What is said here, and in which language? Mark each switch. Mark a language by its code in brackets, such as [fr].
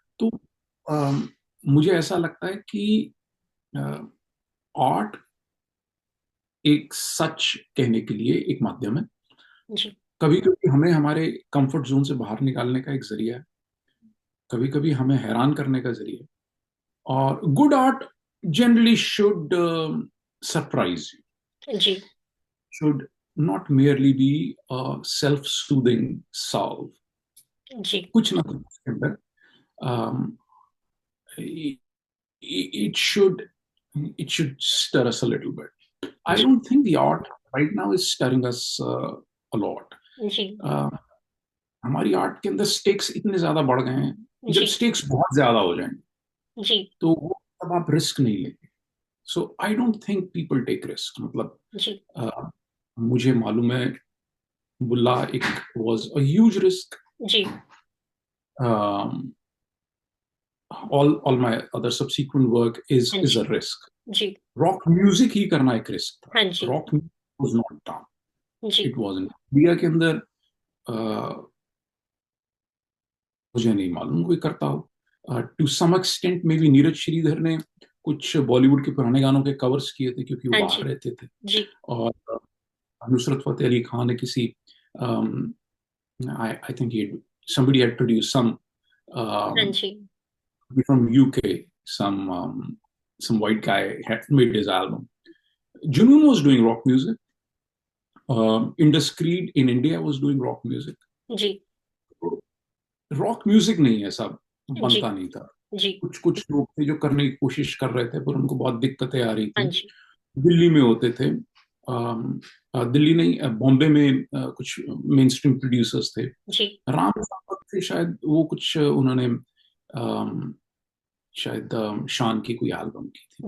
[hi] तो मुझे ऐसा लगता है कि आर्ट एक सच कहने के लिए एक माध्यम है। जी कभी कभी हमें हमारे कंफर्ट जोन से बाहर निकालने का एक जरिया है, कभी कभी हमें हैरान करने का जरिया है। [en] और good art generally should surprise you, [hi] ji [en] should not merely be a self-soothing salve. [hi] जी कुछ ना कुछ उसके अंदर [en] um, it should it should stir us a little bit. I [hi] ji [en] don't think the art right now is stirring us a lot. [hi] Ji Uh, हमारी art के अंदर stakes इतने ज्यादा बढ़ गए हैं, जब जी स्टेक्स बहुत ज्यादा हो जाएंगे जी तो वो तब आप रिस्क नहीं लेंगे। [en] So I don't think people take risk. [hi] मतलब जी मुझे मालूम है बुल्ला एक [en] Was a huge risk. [hi] Ji [en] All my other subsequent work is [hi] हाँ [en] is [hi] ji [en] a risk. [hi] Ji rock music ही करना एक रिस्क था। हाँ जी [en] rock was not done, [hi] ji [en] it wasn't [hi] India के अंदर। uh, मुझे नहीं मालूम कोई करता हो। [en] to some extent maybe [hi] Neeraj Shridhar ने कुछ बॉलीवुड के पुराने गानों के कवर्स किए थे क्योंकि वो हाँ बाहर जी रहते थे। जी और नुसरत फतेह अली खान ने किसी [en] I think somebody had produced [hi] हाँ um, ji [en] from UK, some white guy had made his album. Junoon was doing rock music. Indus Creed in India was doing rock music. [hi] Ji rock music नहीं है सब, जी बनता नहीं था। जी कुछ कुछ लोग थे जो करने की कोशिश कर रहे थे, पर उनको बहुत दिक्कतें आ रही हाँ थी। जी दिल्ली में होते थे, दिल्ली नहीं, बॉम्बे में कुछ मेन स्ट्रीम प्रोड्यूसर्स थे। जी राम सावंत थे शायद, वो कुछ उन्होंने शायद शान की कोई एल्बम की थी।